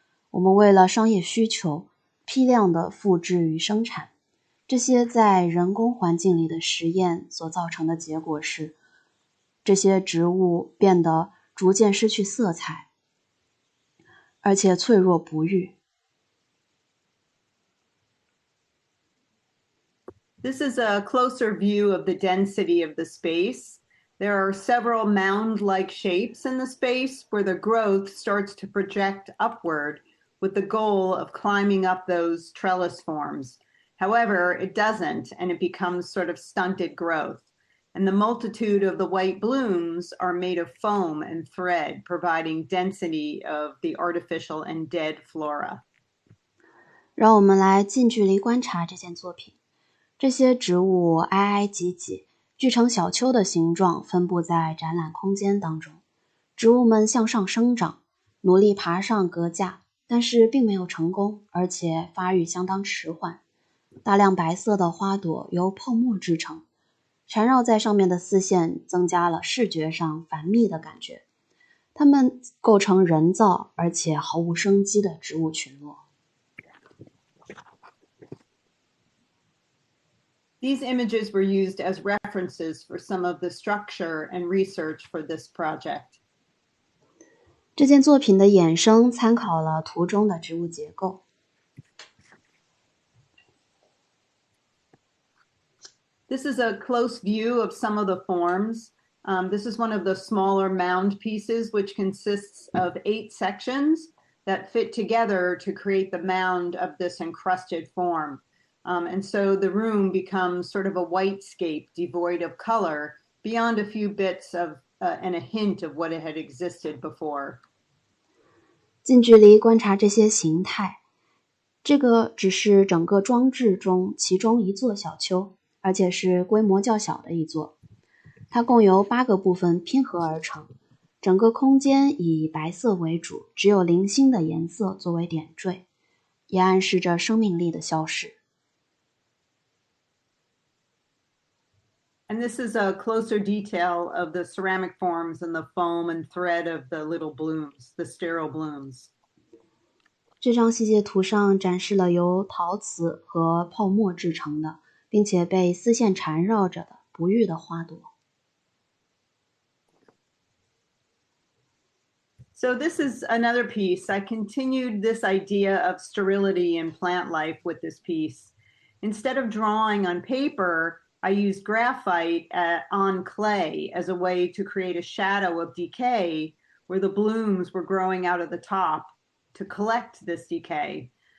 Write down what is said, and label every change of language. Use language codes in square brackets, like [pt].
[zh] 我们为了商业需求，批量的复制与生产。这些在人工环境里的实验所造成的结果是，这些植物变得逐渐失去色彩，而且脆弱不育。 [en] This is a closer view of the density of the space. There are several mound-like shapes in the space where the growth starts to project upward with the goal of climbing up those trellis forms. However, it doesn't, and it becomes sort of stunted growth. And the multitude of the white blooms are made of foam and thread, providing density of the artificial and dead flora. [zh] 让我们来近距离观察这件作品。这些植物挨挨挤挤，锯成小丘的形状分布在展览空间当中。植物们向上生长，努力爬上阁架，但是并没有成功，而且发育相当迟缓。大量白色的花朵由泡沫制成，缠绕在上面的丝线增加了视觉上繁密的感觉。它们构成人造而且毫无生机的植物群落。 [en] These images were used as references for some of the structure and research for this project. [zh] 这件作品的衍生参考了图中的植物结构。 [en] This is a close view of some of the forms. This is one of the smaller mound pieces, which consists of 8 sections that fit together to create the mound of this encrusted form. And so the room becomes sort of a whitescape devoid of color beyond a few bits of and a hint of what it had existed before. [zh] 近距离观察这些形态，这个只是整个装置中其中一座小丘，而且是规模较小的一座。它共由8个部分拼合而成，整个空间以白色为主，只有零星的颜色作为点缀，也暗示着生命力的消逝。 [en] And this is a closer detail of the ceramic forms and the foam and thread of the little blooms, the sterile blooms. [zh] 这张细节图上展示了由陶瓷和泡沫制成的，并且被丝线缠绕着的不育的花朵。 [en] So this is another piece. I continued this idea of sterility in plant life with this piece. Instead of drawing on paper, I used graphite on clay as a way to create a shadow of decay where the blooms were growing out of the top to collect this decay.